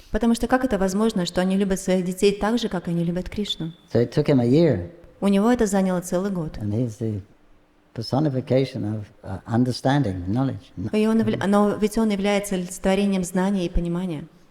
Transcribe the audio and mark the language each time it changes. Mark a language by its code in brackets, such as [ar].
[ru] Потому что как это возможно, что они любят своих детей так же, как они любят Кришну? [en] So it took him a year, [ru] У него это заняло целый год. [en] and he's the personification of understanding, knowledge. [ru] Но ведь он является олицетворением знания и понимания.